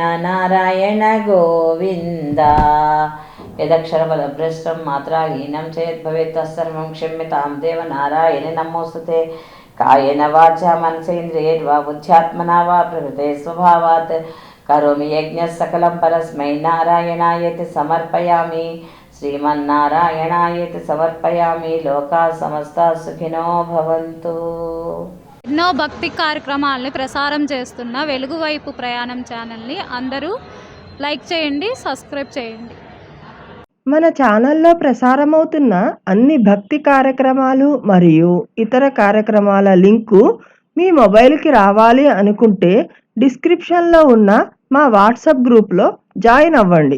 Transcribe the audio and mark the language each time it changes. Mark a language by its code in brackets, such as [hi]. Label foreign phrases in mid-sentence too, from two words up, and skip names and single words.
[sa] नारायण गोविन्द यदक्षरपदभ्रष्टं मात्राहीनं चेत् भवेत् तत्सर्वं क्षम्यतां देव नारायण नमोस्तुते कायेन वाचा मनसेन्द्रियैर्वा बुद्ध्यात्मना वा प्रकृते स्वभावात् करोमि यज्ञः सकलं परस्मै नारायणायति समर्पयामि श्रीमन्नारायणायति समर्पयामि लोकाः समस्ताः सुखिनो भवन्तु। [te] ఎన్నో భక్తి కార్యక్రమాలని ప్రసారం చేస్తున్న వెలుగువైపు ప్రయాణం ఛానల్ని అందరూ లైక్ చేయండి, సబ్స్క్రైబ్ చేయండి. మన ఛానల్లో ప్రసారమవుతున్న అన్ని భక్తి కార్యక్రమాలు మరియు ఇతర కార్యక్రమాల లింకు మీ మొబైల్కి రావాలి అనుకుంటే డిస్క్రిప్షన్లో ఉన్న మా వాట్సాప్ గ్రూప్లో జాయిన్ అవ్వండి.